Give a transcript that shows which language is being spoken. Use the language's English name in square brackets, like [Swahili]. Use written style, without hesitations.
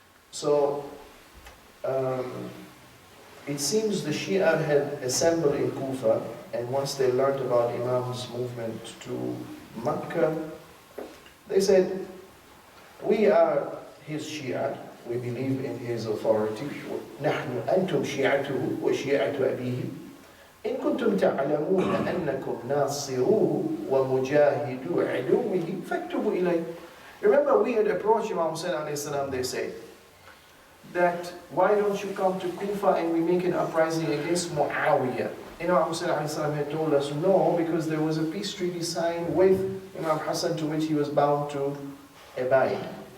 [English] So it seems the Shia had assembled in Kufa, and once they learned about Imam's movement to Mecca, they said, we are his Shia, we believe in his authority. [Arabic] نحن أنتم شيعته وشيعة أبيه إن كنتم تعلمون أنكم ناصروه ومجاهدو عدوه فاكتبوا إليه. [English] Remember, we had approached Imam Hussein alayhi salam, they say, that why don't you come to Kufa and we make an uprising against Muawiyah? Imam Hussein alayhi salam had told us no, because there was a peace treaty signed with Imam Hassan to which he was bound to abide.